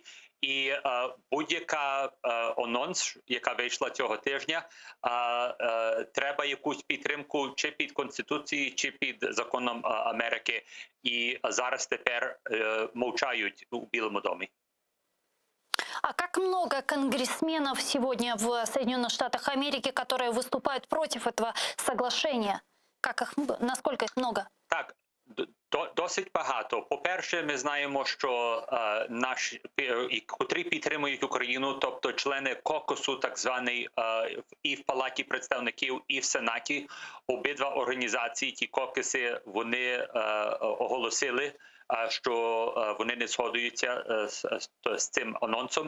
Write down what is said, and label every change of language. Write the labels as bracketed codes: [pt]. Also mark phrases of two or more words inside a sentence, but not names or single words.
[uk] І будь-яка анонс, яка вийшла цього тижня, треба якусь підтримку чи під Конституцією, чи під законом Америки. І зараз тепер мовчають у Білому домі. [ru] А как много конгрессменов сегодня в Соединенных Штатах Америки, которые выступают против этого соглашения? Как их, насколько их много? [uk] Так, досить багато. По-перше, ми знаємо, що наші, котрі підтримують Україну, тобто члени кокусу, так званий, і в Палаті представників, і в Сенаті, обидва організації, ті кокуси, вони оголосили, що вони не згодуються з цим анонсом.